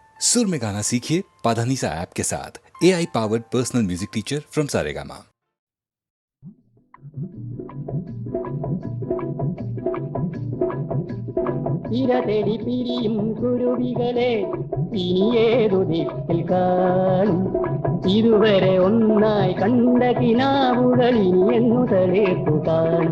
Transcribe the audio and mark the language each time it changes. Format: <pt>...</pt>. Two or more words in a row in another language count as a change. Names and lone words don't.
<hi>सुर में गाना सीखिए पाधानीसा ऐप के साथ।</hi> <en>AI powered personal music teacher from</en> <hi>सारेगामा।</hi> <ml>ഇരതെടി പിരിയും കുരുവികളെ ഇനിയേതു ദിക്കിൽ കാണും. ഇതുവരെ ഒന്നായി കണ്ട കിനാവുകൾ ഇനി എന്നു തളേത്തു കാണും.</ml>